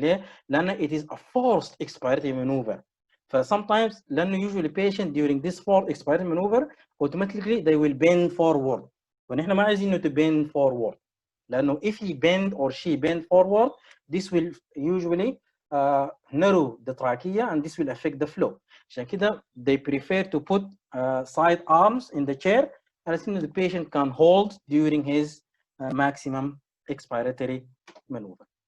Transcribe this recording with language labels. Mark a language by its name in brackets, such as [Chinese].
[Arabic] ليه؟ لأن [English] it is a forced expiratory maneuver. Sometimes [Arabic] لأنه [English] usually patient during this forced expiratory maneuver automatically they will bend forward. [Arabic] ونحن ما عايزين إنه [English] to bend forward. [Arabic] لأنه [English] if he bend or she bend forward, this will usually narrow the trachea and this will affect the flow. [Arabic] عشان كده [English] they prefer to put side arms in the chair as soon as the patient can hold during his maximum expiratory maneuver.